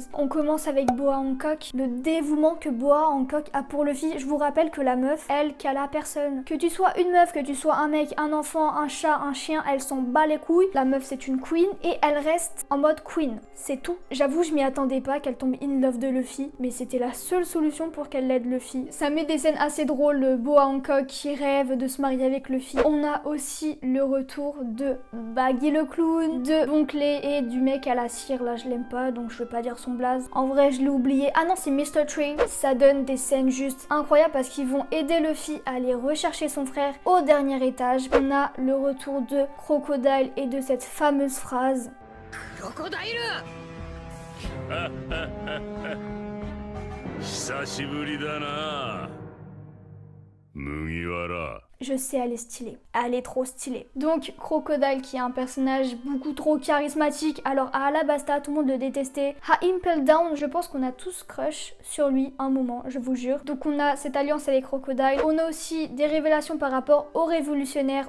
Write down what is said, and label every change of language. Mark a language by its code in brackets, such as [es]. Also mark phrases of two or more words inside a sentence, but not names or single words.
[fr] On commence avec Boa Hancock, le dévouement que Boa Hancock a pour Luffy. Je vous rappelle que la meuf, elle cala à personne. Que tu sois une meuf, que tu sois un mec, un enfant, un chat, un chien, elle s'en bat les couilles. La meuf c'est une queen et elle reste en mode queen. C'est tout. J'avoue je m'y attendais pas qu'elle tombe [en] in love [fr] de Luffy, mais c'était la seule solution pour qu'elle l'aide Luffy. Ça met des scènes assez drôles, Boa Hancock qui rêve de se marier avec Luffy. On a aussi le retour de Baggy le clown, de Bonclé et du mec à la cire, là je l'aime pas donc je vais pas dire son blaze. En vrai je l'ai oublié. Ah non c'est Mr. Tree. Ça donne des scènes juste incroyables parce qu'ils vont aider Luffy à aller rechercher son frère au dernier étage. On a le retour de Crocodile et de cette fameuse phrase Crocodile [ja] 久しぶりだな麦わら [fr] Je sais, elle est stylée. Elle est trop stylée. Donc, Crocodile, qui est un personnage beaucoup trop charismatique. Alors, à Alabasta, tout le monde le détestait. À Impel Down, je pense qu'on a tous crush sur lui un moment, je vous jure. Donc, on a cette alliance avec Crocodile. On a aussi des révélations par rapport aux révolutionnaires.